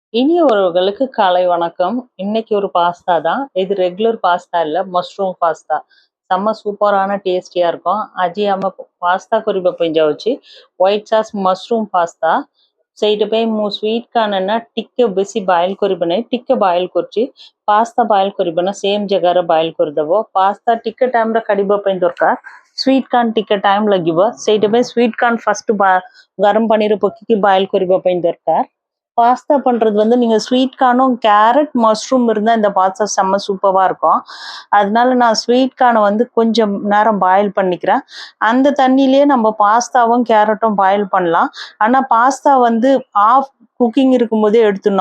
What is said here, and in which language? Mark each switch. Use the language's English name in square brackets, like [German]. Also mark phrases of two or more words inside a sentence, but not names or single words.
[Tamil] இனிய உறவுகளுக்கு காலை வணக்கம். இன்னைக்கு ஒரு பாஸ்தா தான். இது ரெகுலர் பாஸ்தா இல்ல. மஷ்ரூம் பாஸ்தா. செம்ம சூப்பரான டேஸ்டியா இருக்கும். [Odia] ଆଜି ଆମେ ପାସ୍ତା କରିବା ପାଇଁ ଯାଉଛି [English] white sauce mushroom pasta. [Odia] ସେଇଟା ପାଇଁ ମୁଁ [English] sweet corn [Odia] ନା ଟିକେ ବେଶୀ ବଏଲ୍ କରିବ ନାହିଁ, ଟିକେ ବଏଲ୍ କରୁଛି। ପାସ୍ତା ବଏଲ୍ କରିବ ନା ସେମ୍ ଜାଗାରେ ବଏଲ୍ କରିଦେବ। ପାସ୍ତା ଟିକେ ଟାଇମ୍ରେ କାଢ଼ିବା ପାଇଁ ଦରକାର। [English] sweet corn [Odia] ଟିକେ ଟାଇମ୍ ଲାଗିବ, ସେଇଟା ପାଇଁ [English] sweet corn [Odia] ଫାର୍ଷ୍ଟ ଗରମ ପାଣିରେ ପକେଇକି ବଏଲ୍ କରିବା ପାଇଁ ଦରକାର। [Tamil] பாஸ்தா பண்றது வந்து நீங்க ஸ்வீட் கார்னும், கேரட், மஷ்ரூம் இருந்தா இந்த பாஸ்தா செம்ம சூப்பரா இருக்கும். அதனால நான் ஸ்வீட் கார்னை வந்து கொஞ்சம் நேரம் பாயில் பண்ணிக்கிறேன். அந்த தண்ணியிலேயே நம்ம பாஸ்தாவும் கேரட்டும் பாயில் பண்ணலாம். ஆனா பாஸ்தா வந்து [English] half cooking [Tamil] இருக்கும்போதே எடுத்துடணும்.